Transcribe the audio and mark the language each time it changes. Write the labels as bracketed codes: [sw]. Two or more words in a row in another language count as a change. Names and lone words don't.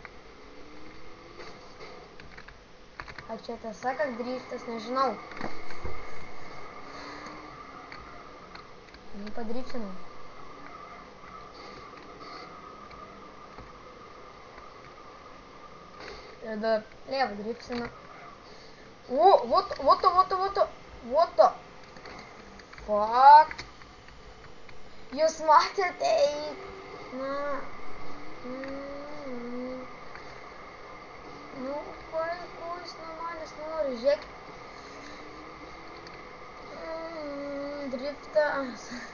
[lt] Ar čia tiesa, kad driftas, nežinau. Padriftinau. Tada lėvą driftinau. [en] What the fuck? [lt] Jūs matėte? Ko jis nuo manęs nori, žiūrėk. Driftas.